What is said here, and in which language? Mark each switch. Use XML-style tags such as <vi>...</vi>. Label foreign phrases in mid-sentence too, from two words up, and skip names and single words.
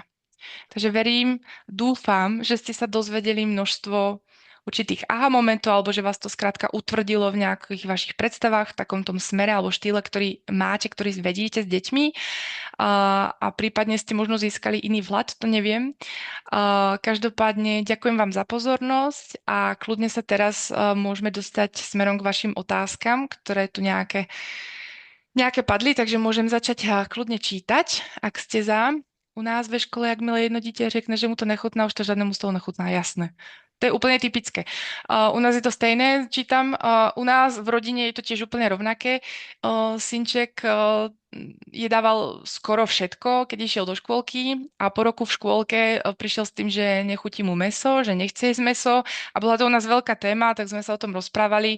<sk>Takže verím, dúfam, že ste sa dozvedeli množstvo určitých aha momentov, alebo že vás to skrátka utvrdilo v nejakých vašich predstavách, v takom tom smere alebo štýle, ktorý máte, ktorý vedíte s deťmi a prípadne ste možno získali iný vhľad, to neviem. Každopádne ďakujem vám za pozornosť a kľudne sa teraz môžeme dostať smerom k vašim otázkam, ktoré tu nejaké padli, takže môžem začať kľudne čítať, ak ste za.</sk> <cs>U nás ve škole, jak milé jedno dítě řekne, že mu to nechutná,</cs> <sk>už to žiadnemu z toho nechutná,</sk> <cs>jasné.</cs> <sk>To je úplne typické.</sk> <cs>U nás je to stejné,</cs> <sk>čítam. U nás v rodine je to tiež úplne rovnaké. Synček jedával skoro všetko, keď išiel do škôlky a po roku v škôlke prišiel s tým, že nechutí mu mäso, že nechce jesť mäso a bola to u nás veľká téma, tak sme sa o tom rozprávali.</sk>